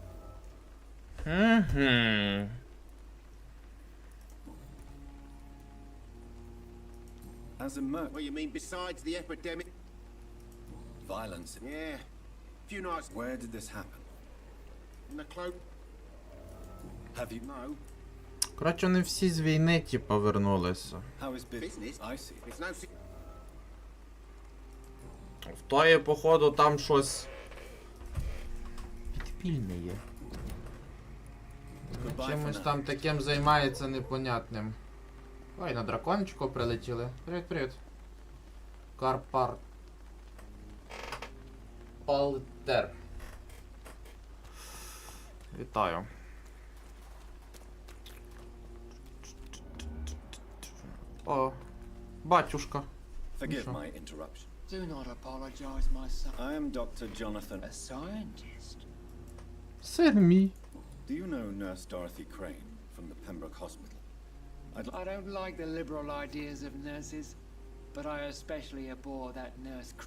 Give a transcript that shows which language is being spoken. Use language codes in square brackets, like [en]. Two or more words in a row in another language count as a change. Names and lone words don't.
[en] As a merc. What you mean besides the epidemic? Violence. Yeah. Few nights. Where did this happen? In the cloak. Have you? No. [uk] Коротше, вони всі з війни, типа, вернулися. [en] How is business? I see. It's no. [uk] В тої, походу, там щось підпільне є. Чимось там таким займається непонятним. Ой, на дракончику прилетіли. Привіт, привіт. Карпар. Палтер. Вітаю. О, батюшка. [en] Forgive my interruption. Do not apologize, my son. I am Dr. Jonathan. A scientist. Save me. Do you know Nurse Dorothy Crane from the Pembroke Hospital? I don't like the liberal ideas of nurses, but I especially abhor that nurse.